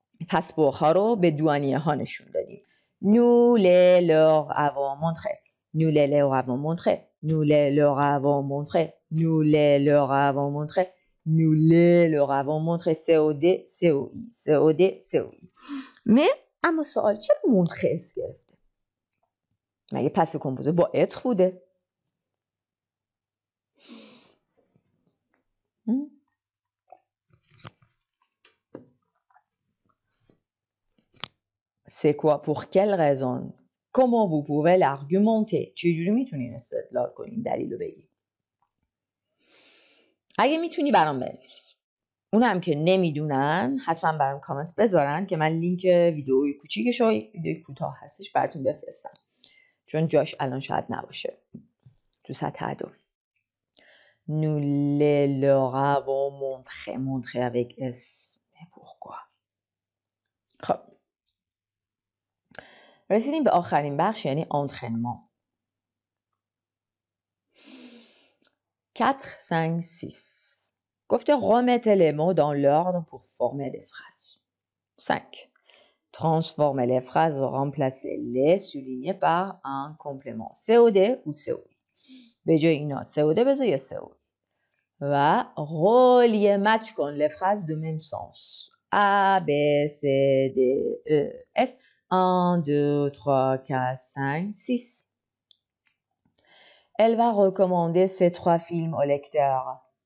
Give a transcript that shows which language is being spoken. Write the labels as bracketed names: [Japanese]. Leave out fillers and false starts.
[Persian] پاسپورت ها رو به douanier ها نشون دادیم. [French] Nous les leur avons montré. Nous les leur avons montré. Nous les leur avons montré. Nous les leur avons montré. Nous les leur avons montré. COD COI COD COI. [Persian] اما سوال چرا مونتره اس گرفته؟ مگه پس کمپوزه با اتر بوده؟ [French] C'est quoi? Pour quelle raison? Comment vous pouvez l'argumenter? [Persian] چجوری میتونین استدلال کنین؟ دلیل رو بگین. اگه میتونی برام بنویس. اونم که نمیدونن حتما برام کامنت بذارن که من لینک ویدئوی کوچیکش و ویدئوی کوتاه هستش براتون بفرستم. چون جاش الان شاید نباشه. تو سطح دو. [French] Nous les leur avons montré. Montré avec S. Mais pourquoi? خب. [Persian] رسیدیم به آخرین بخش یعنی entraînement. 4, 5, 6. [French] گفته remettez les mots dans l'ordre pour former des phrases. 5. Transformez les phrases, remplacez-les soulignés par un complément. COD ou COI. [Persian] به جای اینا COD بذار یا COI. [French] و relier match کن les phrases de même sens. A, B, C, D, E, F. 1, 2, 3, 4, 5, 6. Elle va recommander ces 3 films au lecteur.